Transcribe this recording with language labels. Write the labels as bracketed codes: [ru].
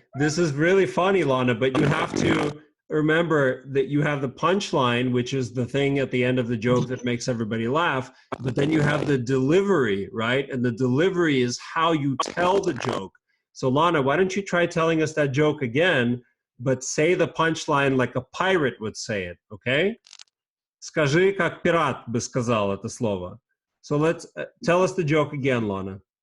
[en] This is really funny, Lana, but you have to remember that you have the punchline, which is the thing at the end of the joke that makes everybody laugh, but then you have the delivery, right? And the delivery is how you tell the joke. So Lana, why don't you try telling us that joke again, but say the punchline like a pirate would say it, okay? [ru] Скажи, как пират бы сказал это слово. [en] So let's tell us the joke again, Lana.